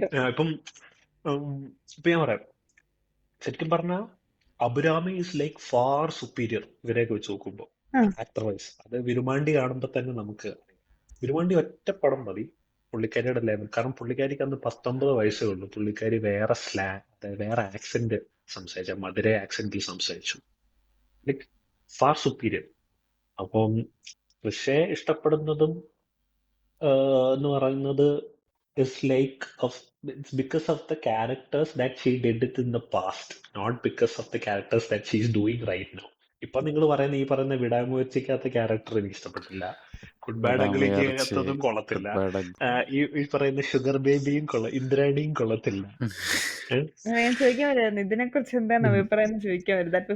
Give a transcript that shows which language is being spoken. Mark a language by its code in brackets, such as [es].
[ml] ഇപ്പം ഞാൻ പറയാം, ശരിക്കും പറഞ്ഞാൽ അബുരാമി [en] is like far superior [ml] ഇവരെയൊക്കെ വെച്ച് നോക്കുമ്പോൾ ആക്ടർ വൈസ്. അത് വിരുമാണ്ടി കാണുമ്പോൾ തന്നെ നമുക്ക് വിരുമാണ്ടി ഒറ്റപ്പടം മതി പുള്ളിക്കാരിയുടെ ലെവൽ. കാരണം പുള്ളിക്കാരിക്ക് അന്ന് 19 വയസ്സേ ഉള്ളൂ. പുള്ളിക്കാരി വേറെ സ്ലാങ്, അതായത് വേറെ ആക്സെന്റ് സംസാരിച്ച, മധുര ആക്സെന്റിൽ സംസാരിച്ചു, [en] Like far superior. [ml] അപ്പം പക്ഷേ ഇഷ്ടപ്പെടുന്നതും എന്ന് പറയുന്നത് is [en] Like it's because of the characters that she did it in the past, not because of the characters that she's doing right now. [ml] ഇപ്പൊ നിങ്ങൾ പറയുന്ന ഈ പറയുന്ന വിടാമുയർച്ചയ്ക്കകത്ത ക്യാരക്ടർ എനിക്ക് ഇഷ്ടപ്പെട്ടില്ല. ഗുഡ് ബാഡ് അഗ്ലിക്കകത്തതും കൊള്ളത്തില്ല. ഈ പറയുന്ന ഷുഗർ ബേബിയും ഇന്ദ്രാണിയും കൊള്ളത്തില്ല. ഞാൻ ചോദിക്കാൻ വരുമായിരുന്നു ഇതിനെ കുറിച്ച് എന്താണ് അഭിപ്രായം ചോദിക്കാൻ വരും.